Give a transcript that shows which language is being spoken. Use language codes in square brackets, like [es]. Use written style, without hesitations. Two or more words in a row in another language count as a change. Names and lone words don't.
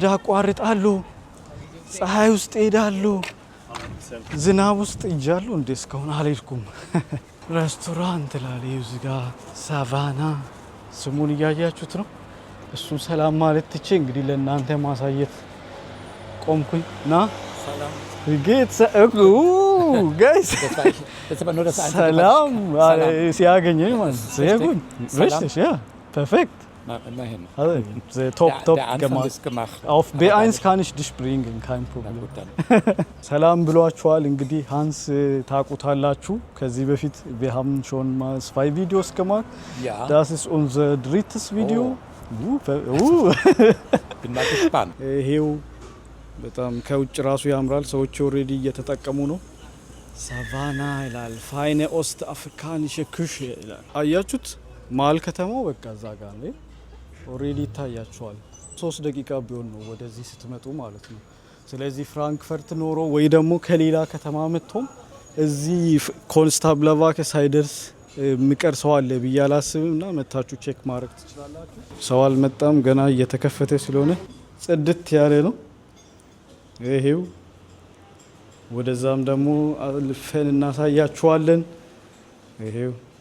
[am] አቋርጣለሁ፣ ፀሐይ ውስጥ ሄዳለሁ፣ ዝናብ ውስጥ እጃለሁ። እንዴ እስካሁን አልሄድኩም። ሬስቶራንት ላለው እዚህ ጋር ሳቫና ስሙን እያያችሁት ነው። እሱን ሰላም ማለት ትቼ እንግዲህ ለእናንተ ማሳየት ቆምኩኝ ና ሰላም ጌትስ ጋይስ ሰላም ሲያገኘኝ ማለት ሲያገኝ [de] richtig ja perfekt immerhin top gemacht auf B1 kann ich dich bringen kein Problem [am] ሰላም ብሏችኋል። እንግዲህ ሃንስ ታቁታላችሁ ከዚህ በፊት [de] wir haben schon mal 2 Videos gemacht das ist unser drittes Video bin mal gespannt [am] ይሄው በጣም ከውጭ ራሱ ያምራል። ሰዎች ኦሬዲ እየተጠቀሙ ነው። ሳቫና ይላል [de] Feine ostafrikanische Küche [am] ይላል። አያችሁት? መሀል ከተማው በቃ እዛ ጋር ነው ኦሬዲ ይታያችኋል። 3 ደቂቃ ቢሆን ነው ወደዚህ ስትመጡ ማለት ነው። ስለዚህ ፍራንክፈርት ኖሮ ወይ ደግሞ ከሌላ ከተማ መጥቶም እዚህ ኮንስታብለቫከ ሳይደርስ ምቀር ሰው አለ ብዬ አላስብምና መታችሁ ቼክ ማድረግ ትችላላችሁ። ሰው አልመጣም ገና እየተከፈተ ስለሆነ ጽድት ያለ ነው። ይሄው ወደዛም ደግሞ አልፈን እናሳያችኋለን። ይሄው